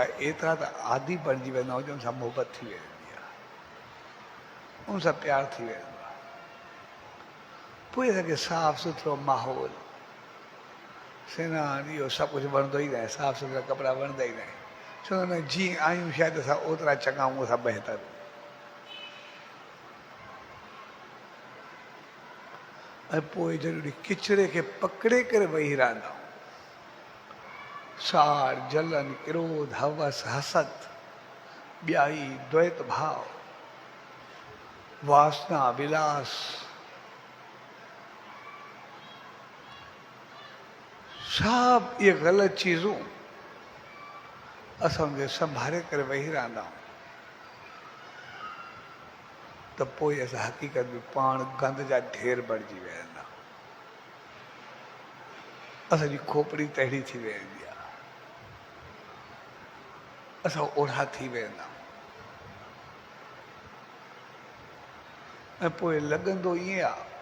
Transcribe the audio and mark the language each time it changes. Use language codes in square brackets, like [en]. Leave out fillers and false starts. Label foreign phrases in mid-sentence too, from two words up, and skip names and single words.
[sd] एतिरा त आदि बणिजी वेंदा आहियूं उन सां मोहबत थी वेंदी आहे उन सां प्यारु थी वेंदो आहे पोइ असांखे साफ़ सुथरो माहौल सनानु इहो सभु कुझु वणंदो ई न आहे साफ़ सुथरा कपिड़ा वणंदा ई न आहिनि चवंदा आहिनि जीअं आहियूं शायदि असां ओतिरा चङा आहियूं असां बहितर ऐं पोइ जॾहिं किचिरे खे पकिड़े करे वेही रहंदा साड़ जलन क्रोध हवस हसद ॿियाई द्वैत भाव वासना विलास सब ये ग़लति चीज़ूं असांखे संभाले करे वेही रहंदा आहियूं त पोइ असां हक़ीक़त में पाण गंद जा ढेर बणिजी वेंदा असांजी खोपड़ी तहिड़ी थी वेंदी आहे असां ओढ़ा थी वेंदा ऐं पोइ लॻंदो ईअं आहे